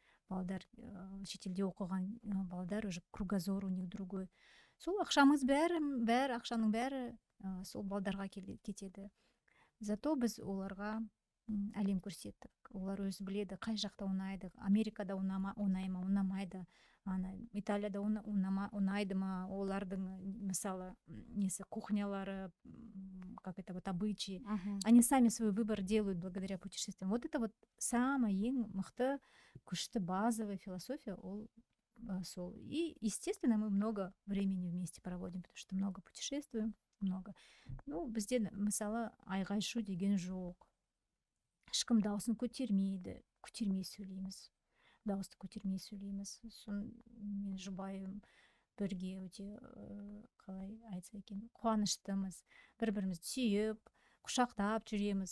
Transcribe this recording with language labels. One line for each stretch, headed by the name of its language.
Kazakh: Балдар, шетелде оқыған балдар
Russian: уже кругозор у них другой.
Kazakh: Сол ақшамыз ақшаның бәрі сол балдарға кетеді. Зато біз оларға әлем көрсеттік. Олар өзі біледі, қай жақта ұнайды. Америкада ұнай ма, ұнамайды. Италияда ұнайды ма, олардың, мысалы, кухнялары,
Russian: как это вот обычаи. Они сами свой выбор делают благодаря путешествиям. Вот это вот самая
Kazakh: ең мықты, күшті
Russian: базовая философия, сол. И, естественно, мы много времени вместе проводим, потому что много путешествуем, много.
Kazakh: Бізде, мысалы, айғай-шу деген жоқ. Ешкім дауысын көтермей сөйлейміз. Дауысты көтермей сөйлейміз. Мен жұбайым бірге өте қалай айтса екен, қуаныштымыз, бір бірімізді сүйіп құшақтап жүреміз.